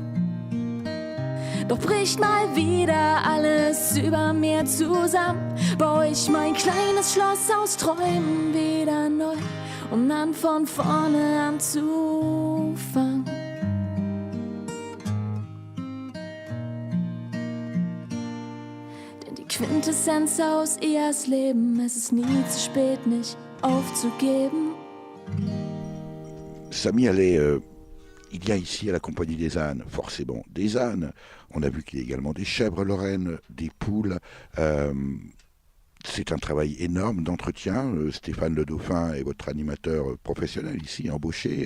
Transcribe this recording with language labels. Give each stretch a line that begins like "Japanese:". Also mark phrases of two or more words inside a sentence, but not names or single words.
German: Doch bricht mal wieder alles über mir zusammen, baue ich mein kleines Schloss aus Träumen wieder neu, um dann von vorne anzufangen. Denn die Quintessenz aus Ias Leben, es ist nie zu spät, nicht aufzugeben.
French: Samy Allais, il y a ici à la Compagnie des ânes, forcément, des ânes. On a vu qu'il y a également des chèvres lorraines, des poules. C'est un travail énorme d'entretien. Stéphane Le Dauphin est votre animateur professionnel ici, embauché.